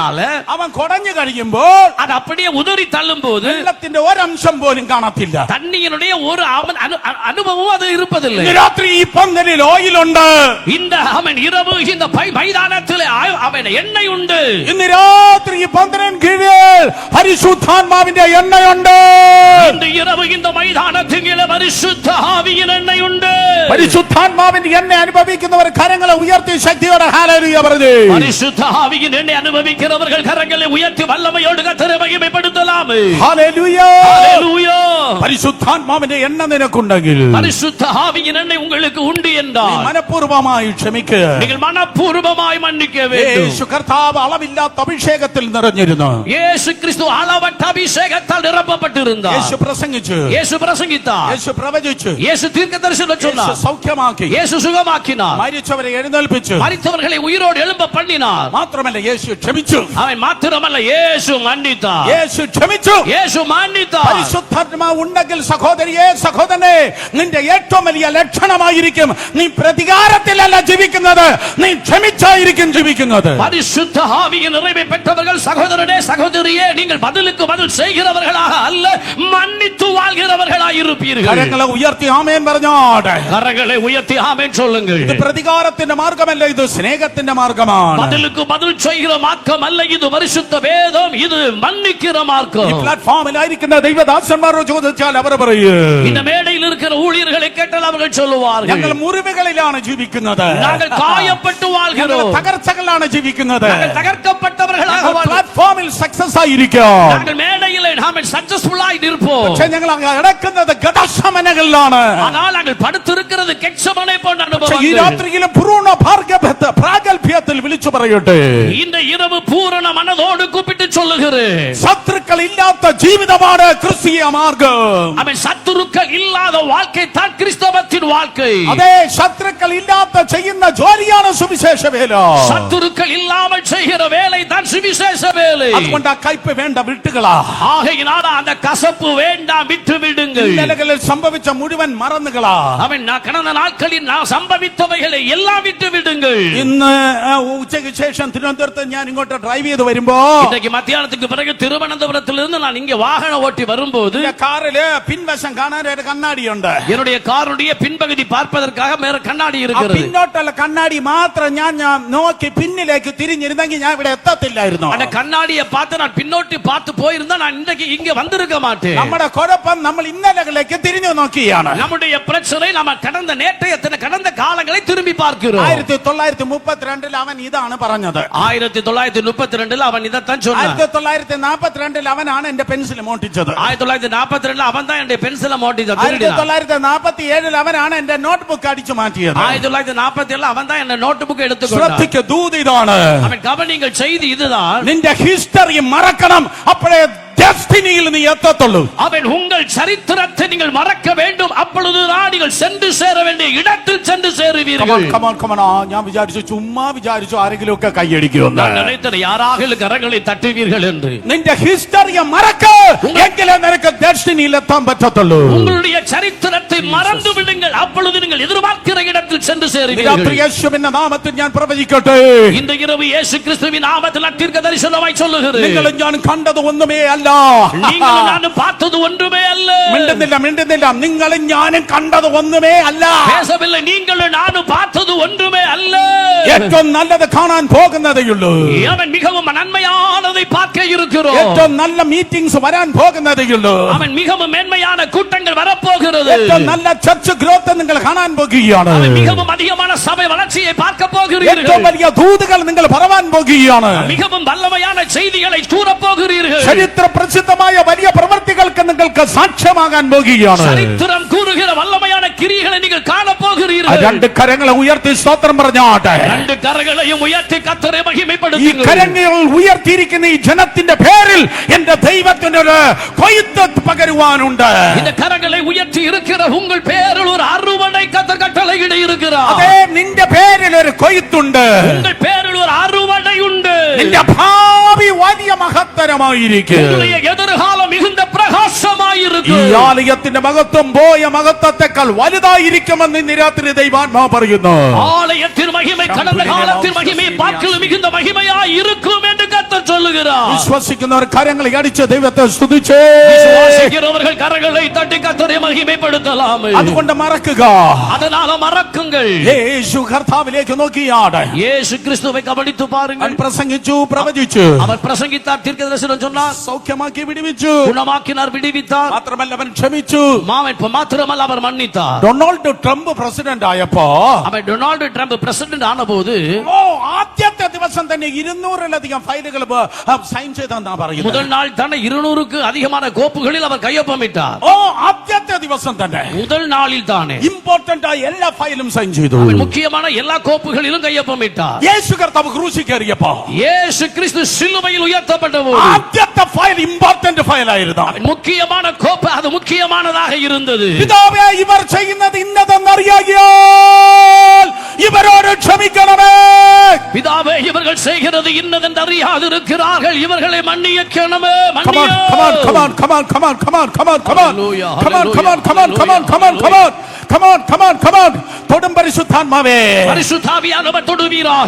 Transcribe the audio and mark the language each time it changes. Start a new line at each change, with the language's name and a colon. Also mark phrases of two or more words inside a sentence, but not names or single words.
Malayalam: അവൻ കുടഞ്ഞു കഴിയുമ്പോൾ
Tamil: அது அப்படியே உதறி தள்ளும் போது
Malayalam: വെള്ളത്തിന്റെ ഒരംശം പോലും കാണത്തില്ല.
Tamil: தண்ணீருடைய ஒரு அனுபவம் அது இருப்பதில்லை.
Malayalam: രാത്രി ഈ പന്തലിൽ ഓയിലുണ്ട്.
Tamil: இந்த அவன் இரவு இந்த மைதானத்தில் அவன் எண்ணெய் உண்டு.
Malayalam: ഇന്ന് രാത്രി ഈ പന്തലിന് കീഴിൽ പരിശുദ്ധാത്മാവിന്റെ എണ്ണയുണ്ട്.
Tamil: இன்று இரவு இந்த மைதானத்தின் கீழே பரிசுத்த ஆவியின் எண்ணெய் உண்டு.
Malayalam: പരിശുദ്ധാത്മാവിന്റെ എണ്ണ അനുഭവിക്കുന്നവർ കരങ്ങളെ ഉയർത്തി ശക്തിയോടെ ഹല്ലേലൂയ പറഞ്ഞു.
Tamil: பரிசுத்த ஆவியின் எண்ணெய் அனுபவிக்கிறவர்கள் கரங்களை உயர்த்தி வல்லமையோடு கர்த்தரை மகிமைப்படுத்தலாம்.
Malayalam: ഹല്ലേലൂയ.
Tamil: ஹalleluya.
Malayalam: പരിശുദ്ധാത്മാവിന്റെ എണ്ണ നിനക്കുണ്ടെങ്കിൽ,
Tamil: பரிசுத்த ஆவியின் எண்ணெய் உங்களுக்கு உண்டு என்றால்
Malayalam: മനഃപൂർവ്വമായി ക്ഷമിക്കുക.
Tamil: நீங்கள் மனப்பூர்வமாய் மன்னிக்க வேண்டும்.
Malayalam: യേശു കർത്താവ് അളവില്ലാത്ത അഭിഷേകത്തിൽ നിറഞ്ഞിരുന്നു.
Tamil: இயேசு கிறிஸ்து அளவற்ற அபிஷேகத்தால் நிரப்பப்பட்டிருந்தார்.
Malayalam: യേശു പ്രസംഗിച്ചു,
Tamil: இயேசு பிரசங்கித்தார்,
Malayalam: യേശു പ്രവചിച്ചു,
Tamil: இயேசு தீர்க்கதரிசனம்
Malayalam: യേശു
Tamil: சொன்னார்,
Malayalam: സൗഖ്യമാക്കി,
Tamil: இயேசு சுகமாக்கினார்,
Malayalam: മരിച്ചവരെ എഴുന്നേൽപ്പിച്ചു.
Tamil: மரித்தவர்களை உயிரோடு எழும்ப பண்ணினார்.
Malayalam: മാത്രമല്ല യേശു ക്ഷമിച്ചു.
Tamil: அவன் மாத்திரமல்ல இயேசு மன்னித்தார்.
Malayalam: യേശു ക്ഷമിച്ചു.
Tamil: இயேசு மன்னித்தார்.
Malayalam: പരിശുദ്ധാത്മാവ് ഉണ്ടെങ്കിൽ സഹോദരിയെ സഹോദരനെ, നിന്റെ ഏറ്റവും വലിയ ലക്ഷണമായിരിക്കും നീ പ്രതികാരത്തിലല്ല ജീവിക്കുന്നത്, നീ ക്ഷമിച്ചായിരിക്കും ജീവിക്കുന്നത്.
Tamil: பரிசுத்த ஆவியின் நிறைவை பெற்றவர்கள் சகோதரனே சகோதரியே, நீங்கள் பதிலுக்கு பதில் செய்கிறவர்களாக அல்ல, மன்னித்து வாழ்கிறவர்களாக இருப்பீர்கள்.
Malayalam: കരങ്ങളെ ഉയർത്തി ആമേൻ പറഞ്ഞോട്ടെ.
Tamil: கரங்களை உயர்த்தி ஆமென் சொல்லுங்கள்.
Malayalam: ഇത് പ്രതികാരത്തിന്റെ മാർഗമല്ല, ഇത് സ്നേഹത്തിന്റെ മാർഗമാണ്.
Tamil: பதிலுக்கு பதில் செய்கிற மார்க்கம் அல்ல, இது பரிசுத்த வேதம், இது மன்னிக்கிற
Malayalam: ഈ
Tamil: மார்க்கம்.
Malayalam: പ്ലാറ്റ്ഫോമിലായിരിക്കുന്ന ദൈവദാസന്മാരോട് ചോദിച്ചാൽ അവർ പറയും,
Tamil: இந்த மேடையில் இருக்கிற ஊழியர்களை கேட்டால் அவர்கள் சொல்லுவார்கள்,
Malayalam: ഞങ്ങൾ മുറിവുകളിലാണ് ജീവിക്കുന്നത്,
Tamil: நாங்கள் காயப்பட்டு
Malayalam: ഞങ്ങൾ
Tamil: வாழ்கிறோம்,
Malayalam: തകർച്ചകളിലാണ് ജീവിക്കുന്നത്.
Tamil: நாங்கள் தகர்க்கப்பட்டவர்களாக
Malayalam: ഞങ്ങൾ
Tamil: வாழ்கிறோம்,
Malayalam: പ്ലാറ്റ്ഫോമിൽ സക്സസ് ആയിരിക്കും,
Tamil: நாங்கள் மேடையில் நாம் சக்சஸ்ஃபுல்லாய் இருப்போம்.
Malayalam: പക്ഷെ ഞങ്ങൾ കിടക്കുന്നത് ഗതശമനകളിലാണ്.
Tamil: ஆனால் நாங்கள் படுத்திருக்கிறது கெட்செமனே போன்ற
Malayalam: പക്ഷെ ഈ
Tamil: அனுபவங்கள்.
Malayalam: രാത്രിയിലും പൂർണ്ണ പ്രാഗൽഭ്യത്തിൽ വിളിച്ചു പറയട്ടെ,
Tamil: இந்த இரவு பூரண மனதோடு கூப்பிட்டு சொல்லுகிறேன்,
Malayalam: ശത്രുക്കൾ ഇല്ലാത്ത ജീവിതമാണ് ക്രിസ്തീയ മാർഗം.
Tamil: அவன் சத்துருக்கள் இல்லாத வாழ்க்கை தான் கிறிஸ்தவத்தின் வாழ்க்கை.
Malayalam: അതേ, ശത്രുക്കൾ ഇല്ലാത്ത ചെയ്യുന്ന ജോലിയാണ് സുവിശേഷ വേല.
Tamil: சத்துருக்கள் இல்லாமல் செய்கிற வேலை தான் சுவிசேஷ வேலை.
Malayalam: അതുകൊണ്ട് ആ കയ്പ് വേണ്ട, വിട്ടുകളാ.
Tamil: ஆகையினால அந்த கசப்பு வேண்டாம், விட்டு விடுங்கள்.
Malayalam: ഇന്നലകളിൽ സംഭവിച്ച മുഴുവൻ മറന്നുകളാ.
Tamil: அவன் கடந்த நாட்களில் நான் சம்பவித்தவைகளை எல்லாம் விட்டு விடுங்கள்.
Malayalam: ഇന്ന് ഉച്ചയ്ക്ക് ശേഷം തിരുവനന്തപുരത്ത് ഞാൻ ഇങ്ങോട്ട് ഡ്രൈവ് ചെയ്ത് വരുമ്പോ
Tamil: இன்றைக்கு மத்தியானத்துக்கு பிறகு திருவனந்தபுரத்திலிருந்து நான் இங்கே வாகனம் ஓட்டி வரும்போது
Malayalam: കാറില് പിൻവശം കാണാൻ ഒരു കണ്ണാടിയുണ്ട്.
Tamil: என்னுடைய காருடைய பின்பகுதி பார்ப்பதற்காக மேல கண்ணாடி
Malayalam: ആ
Tamil: இருக்கிறது.
Malayalam: പിന്നോട്ടുള്ള കണ്ണാടി മാത്രം ഞാൻ നോക്കി പിന്നിലേക്ക് തിരിഞ്ഞിരുന്നെങ്കിൽ ഞാൻ ഇവിടെ എത്തത്തില്ലായിരുന്നു.
Tamil: அந்த கண்ணாடியை பார்த்து நான் பின்னோட்டி பார்த்து போயிருந்தா நான் இன்றைக்கு இங்க வந்திருக்க மாட்டேன்.
Malayalam: നമ്മുടെ കുഴപ്പം നമ്മൾ ഇന്നലകളിലേക്ക് തിരിഞ്ഞു നോക്കിയാണ്.
Tamil: நம்முடைய பிரச்சனை நம்ம கடந்த நேற்றைய கடந்த காலங்களை திரும்பி பார்க்கிறோம்.
Malayalam: 1932 അവൻ ഇതാണ് പറഞ്ഞത്.
Tamil: 1932 அவன் இதைத்தான் சொன்னான்.
Malayalam: 1942 അവനാണ് എന്റെ പെൻസിൽ മോട്ടിച്ചത്.
Tamil: 1942 அவன் தான் என்னுடைய பென்சிலை மோட்டிச்சான்.
Malayalam: 1947 അവനാണ് എന്റെ നോട്ട്ബുക്ക് അടിച്ചു മാറ്റിയത്.
Tamil: 1947 அவன் தான் என்ன
English: note book
Tamil: எடுத்துக்கொண்டான்.
Malayalam: ശ്രദ്ധിക്കുക, ദൂത് ഇതാണ്.
Tamil: அவன் கவனிங்கள், செய்தி இதுதான்.
Malayalam: നിന്റെ ഹിസ്റ്ററി മറക്കണം, അപ്പോഴേ ഡെസ്റ്റിനിയിൽ നീ എത്തത്തുള്ളൂ.
Tamil: அவன் உங்கள் சரித்திரத்தை நீங்கள் மறக்க வேண்டும். அப்பொழுதுதான் நீங்கள் சென்று சேர வேண்டிய இடத்தில் சென்று சேருவீர்கள்.
Malayalam: ഞാൻ വിചാരിച്ചു ചുമ്മാ വിചാരിച്ചു ആരെങ്കിലും ഒക്കെ കൈയടിക്കുമെന്ന്.
Tamil: நான் நினைத்தேன் யாராக கரங்களை தட்டுவீர்கள் என்று.
Malayalam: നിന്റെ ഹിസ്റ്ററിയെ മറക്ക, എങ്കിലേ നിനക്ക് ഡെസ്റ്റിനിയിൽ എത്താൻ പറ്റത്തുള്ളൂ.
Tamil: உங்களுடைய சரித்திரத்தை மறந்து விடுங்கள். அப்பொழுது நீங்கள் எதிர்பார்க்கிற இடத்தில் சென்று சேருவீர்கள்.
Malayalam: യേശുവിന്റെ നാമത്തിൽ ഞാൻ പ്രവചിക്കട്ടെ.
Tamil: இந்த இரவு இயேசு கிறிஸ்துவின் நாமத்தில் தீர்க்க தரிசனமாய் சொல்லுகிறேன்.
Malayalam: നിങ്ങളും ഞാൻ കണ്ടത് ഒന്നുമേ അല്ല.
Tamil: நீங்களும் நானும் பார்த்தது ஒன்றுமே அல்ல.
Malayalam: മിണ്ടുന്നില്ല. നിങ്ങളും ഞാനും കണ്ടത് ഒന്നുമേ അല്ല.
Tamil: பேசவில்லை. நீங்களும் நானும் பார்த்தது ஒன்றுமே அல்ல.
Malayalam: ഏറ്റവും നല്ലത് കാണാൻ പോകുന്നതേയുള്ളൂ.
Tamil: அவன் மிகவும் நன்மையானதை பார்க்க இருக்கிறோம்.
Malayalam: ഏറ്റവും നല്ല മീറ്റിംഗ്സ് വരാൻ പോകുന്നതേയുള്ളൂ.
Tamil: அவன் மிகவும் மேன்மையான கூட்டங்கள் வரப்போகிறது.
Malayalam: ഏറ്റവും നല്ല
English: church growth
Malayalam: നിങ്ങൾ കാണാൻ പോകുകയാണ്.
Tamil: அவன் மிகவும் அதிகமான சபை வளர்ச்சியை பார்க்க போகிறீர்கள்.
Malayalam: ഏറ്റവും വലിയ ദൂതുകൾ നിങ്ങൾ പറവാൻ പോകുകയാണ്.
Tamil: மிகவும் வல்லமையான செய்திகளை கூறப் போகிறீர்கள்.
Malayalam: ചരിത്ര പ്രസിദ്ധമായ വലിയ പ്രവൃത്തികൾക്ക് നിങ്ങൾക്ക് സാക്ഷ്യമാകാൻ പോകുകയാണ്.
Tamil: சரித்திரம் கூறுகிற வல்லமையான கிரியைகளை நீங்கள் காண போகிறீர்கள்.
Malayalam: രണ്ട് കരങ്ങളെ ഉയർത്തി സ്തോത്രം പറഞ്ഞാട്ടെ.
Tamil: ரெண்டு கரங்களையும் உயர்த்தி கர்த்தரை
Malayalam: ഈ
Tamil: மகிமைப்படுத்துக.
Malayalam: കരങ്ങൾ ഉയർത്തിയിരിക്കുന്ന ഈ ജനത്തിന്റെ പേരിൽ എന്റെ ദൈവത്തിന് ഒരു കൊയ്ത്ത് പകരുവാനുണ്ട്.
Tamil: இந்த கரங்களை உயர்த்தி இருக்கிற உங்கள் பேரில் ஒரு அறுவடை கர்த்தர் கட்டளையிட இருக்கிறார்.
Malayalam: അതേ നിന്റെ പേരിൽ ഒരു കൊയ്ത്തുണ്ട്.
Tamil: உங்கள் பேரில் ஒரு அறுவடை உண்டு.
Malayalam: നിന്റെ ഭാവി വലിയ മഹത്തരമായിരിക്കും.
Tamil: உங்களுடைய எதிர்காலம் மிகுந்த பிரகாசமாயிருக்கும்.
Malayalam: ഈ ആലയത്തിന്റെ മഹത്വം പോയ മഹത്വത്തെക്കാൾ വലുതായിരിക്കുമെന്ന് ഇന്ന് രാത്രി ദൈവാത്മാവ് പറയുന്നു.
Tamil: ஆலயத்தின் மகிமை கடந்த காலத்தின் மகிமையை பார்க்கலும் மிகுந்த மகிமையாய் இருக்கும் என்று கர்த்தர் சொல்லுகிறார்.
Malayalam: വിശ്വസിക്കുന്നവർ കരങ്ങളെ അടിച്ച് ദൈവത്തെ സ്തുതിച്ചേ.
Tamil: விசுவாசிக்கிறவர்கள் கரங்களை தட்டி கர்த்தரை மகிமைப்படுத்தலாம்.
Malayalam: അതുകൊണ്ട് മറക്കുക.
Tamil: அதனால மறக்குங்கள்.
Malayalam: യേശു കർത്താവിലേക്ക് നോക്കിയാണ്.
Tamil: இயேசு கிறிஸ்துவை கவனித்து பாருங்கள்.
Malayalam: പ്രസംഗിച്ചു, പ്രവചിച്ചു,
Tamil: அவர் பிரசங்கித்தார், தீர்க்கதரிசனம் சொன்னார்,
Malayalam: സൗഖ്യമാക്കി വിടുവിച്ചു.
Tamil: குணமாக்கினார், விடுவித்தார்.
Malayalam: മാത്രമല്ല അവൻ ക്ഷമിച്ചു.
Tamil: மாத்திரமல்ல அவர் மன்னித்தார்.
Malayalam: ഡൊണാൾഡ് ട്രംപ് പ്രസിഡന്റ് ആയപ്പോ
Tamil: அவன் டொனால்டு ட்ரம்ப் பிரசிடென்ட் ஆனபோது
Malayalam: ആദ്യത്തെ ദിവസം തന്നെ 200-ലധികം ഫയലുകൾ സൈൻ ചെയ്തെന്നാ പറയുന്നത്.
Tamil: முதல் நாள் தானே 200க்கு அதிகமான கோப்புகளில் அவர் கையொப்பமிட்டார்.
Malayalam: ആദ്യത്തെ ദിവസം തന്നെ
Tamil: முதல் நாளில் தானே
Malayalam: ഇമ്പോർട്ടന്റ് ആയ എല്ലാ ഫയലും സൈൻ ചെയ്തു.
Tamil: அவன் முக்கியமான எல்லா கோப்புகளிலும் கையொப்பமிட்டார்.
Malayalam: യേശു കർത്താവ് ക്രൂശിൽ കയറിയപ്പോ
Tamil: இயேசு கிறிஸ்து சிலுவையில் உயர்த்தப்பட்டபோது
Malayalam: ആദ്യത്തെ
English: file important
Malayalam: ഫയലായിരുന്നു.
Tamil: முக்கியமான கோப்பு அது முக்கியமானதாக இருந்தது.
Malayalam: പിതാവേ, ഇവർ ചെയ്യുന്നത് ഇന്നതെന്നറിയാകിയാൽ ഇവരോട് ക്ഷമിക്കണമേ.
Tamil: பிதாவே, இவர்கள் செய்கிறது இன்னதென்று அறியாதிருக்கிறார்கள், இவர்களை மன்னிக்கணுமே. தொடும் பரிசுத்தான்மாவே, பரிசுத்தாவியானவர் தொடுவீராக.